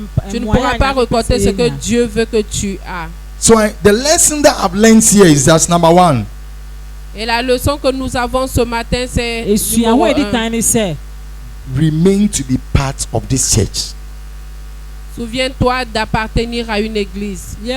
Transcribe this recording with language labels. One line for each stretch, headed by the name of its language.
French: Tu ne pourras pas récolter ce que Dieu veut que tu as.
English: So the lesson that I've learned here is that number one.
French: Et la leçon que nous avons ce matin, c'est numéro 1.
English: Remain to be part of this church.
French: Souviens-toi d'appartenir à une église.